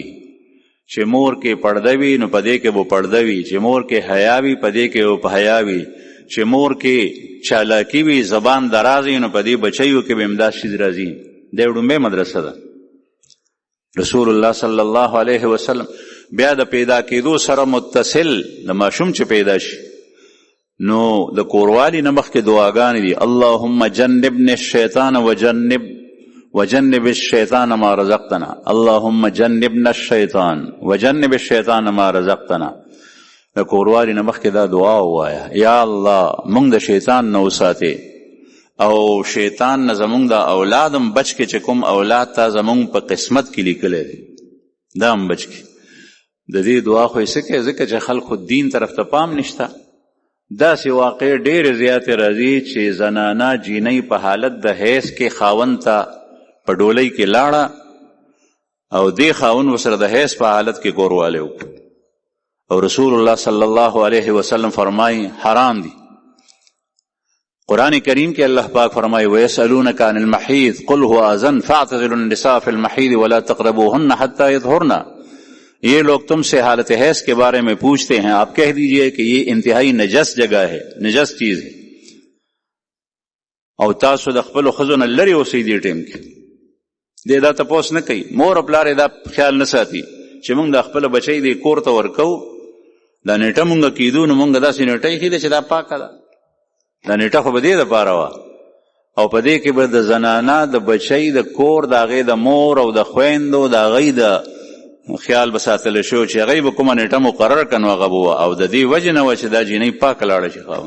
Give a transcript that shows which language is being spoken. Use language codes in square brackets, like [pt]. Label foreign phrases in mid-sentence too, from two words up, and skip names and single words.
[ps] چې مور کې پرده وي نو په دې کې به پرده وي، چې مور کې حیا وي په دې کې به په حیا وي، چې مور کې چالاکي وي زبان دراز وي نو په دې بچیو کې به همدا شیز راځي. دا یو ډومبۍ مدرسه ده. رسول الله [ar] صلی الله علیه وسلم [ps] بیا د پیدا کېدو سره متصل د ماشوم چې پیدا شي نو د کوروالي نه مخکې دعاګانې دي. [ar] اللهم جنبنا الشیطان وجنب الشیطان ما رزقتنا، اللهم جنبنا الشیطان وجنب الشیطان ما رزقتنا. [ps] د کوروالي نه مخکې دا دعا ووایه، یا الله مونږ د شیطان نه وساتې او شیطان نه زمونږ د اولادم بچ کې، چې کوم اولاد تا زمونږ په قسمت کې لیکلی دی دا هم بچ کې. د دې دعا خو یې څه کوي ځکه چې خلکو دین طرف ته پام نشته. داسې واقع ډېرې زیاتې راځي چې زنانه جینۍ په حالت د حیض کې خاوند ته په ډولۍ کې لاړه او دې خاوند ورسره د حیض په حالت کې کوروالی وکړ، او رسول الله [ar] صلی الله علیه وسلم [ps] فرمایي حرام دي. قرآن کریم کې الله پاک فرمایي [ar] ویسألونک عن المحیض قل هو اذن فاعتزلوا النساء فی المحیض ولا تقربوهن حتی یطهرن. [ur] یہ لوگ تم سے حالت حیض کے بارے میں پوچھتے ہیں، آپ کہہ دیجئے کہ یہ انتہائی نجس جگہ ہے، نجس چیز ہے، [ps] او تاسو د خپلو ښځو نه لرې اوسئ دې ټیم کې. دې دا تپوس نه کوي، مور او پلار دا خیال نه ساتي چې موږ د خپل بچی دې کور ته ورکو، دا نیټه موږ کیدو نو موږ داسې نیټه ایښې ده چې دا پاکه ده. دا نیټه خو به دې دپاره وه، او په دې کې به د زنانه د بچی د کور د هغې د مور او د خویندو د هغې د خیال به ساتل شو چې هغې به کومه نیټه مقرر کړه نو هغه به وه، او د دې وجې نه وه چې دا جینۍ پاکه لاړه شي خاوند.